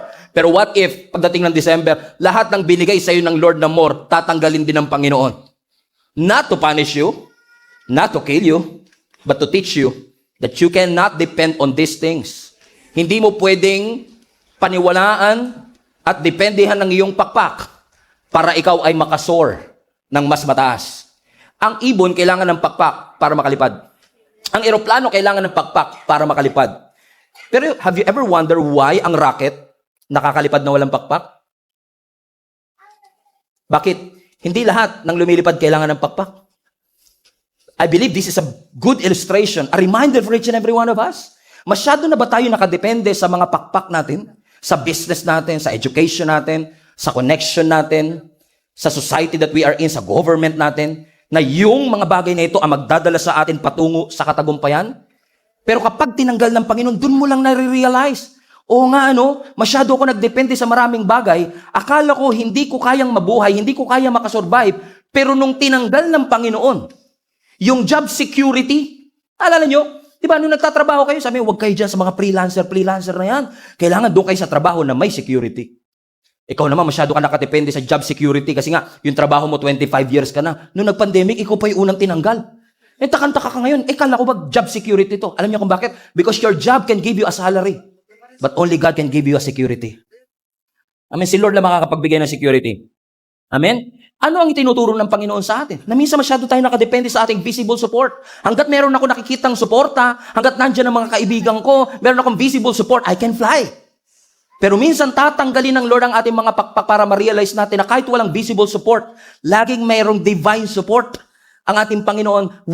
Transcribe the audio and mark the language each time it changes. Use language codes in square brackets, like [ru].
[tl] Pero [en] what if, [tl] pagdating ng December, lahat ng binigay sa iyo ng Lord na more, tatanggalin din ng Panginoon? [en] Not to punish you, not to kill you, but to teach you that you cannot depend on these things. [tl] Hindi mo pwedeng paniwalaan at dependihan ng iyong pakpak para ikaw ay makasoar ng mas mataas. Ang ibon kailangan ng pakpak para makalipad. Ang eroplano kailangan ng pakpak para makalipad. Pero [en] have you ever wondered why [tl] ang rocket nakakalipad na walang pakpak? Bakit? Hindi lahat ng lumilipad kailangan ng pakpak. [en] I believe this is a good illustration, a reminder for each and every one of us. [tl] Masyado na ba tayo nakadepende sa mga pakpak natin? Sa business natin, sa education natin, sa connection natin, sa society [en] that we are in, [tl] sa government natin, na yung mga bagay na ito ang magdadala sa atin patungo sa katagumpayan? Pero kapag tinanggal ng Panginoon, dun mo lang nare-realize, oo nga masyado ako nagdepende sa maraming bagay, akala ko hindi ko kayang mabuhay, hindi ko kaya makasurvive, pero nung tinanggal ng Panginoon, yung job security, alala nyo, di ba, nung nagtatrabaho kayo, sabi, huwag kayo dyan sa mga freelancer na yan. Kailangan doon kayo sa trabaho na may security. Ikaw naman, masyado ka nakadepende sa job security kasi nga, yung trabaho mo 25 years ka na. Nung nag-pandemic, ikaw pa yung unang tinanggal. Takantaka ka ngayon. Kala ko ba job security to? Alam niyo kung bakit? [en] Because your job can give you a salary. But only God can give you a security. [tl] Amen. Si Lord lang makakapagbigay ng security. Amen? Ano ang itinuturo ng Panginoon sa atin? Na minsan masyado tayo nakadepende sa ating visible support. Hanggat meron ako nakikitang suporta, hanggat nandyan ang mga kaibigan ko, meron akong visible support, [en] I can fly. [tl] Pero minsan tatanggalin ng Lord ang ating mga pakpak para ma-realize natin na kahit walang visible support, laging mayroong divine support ang ating Panginoon.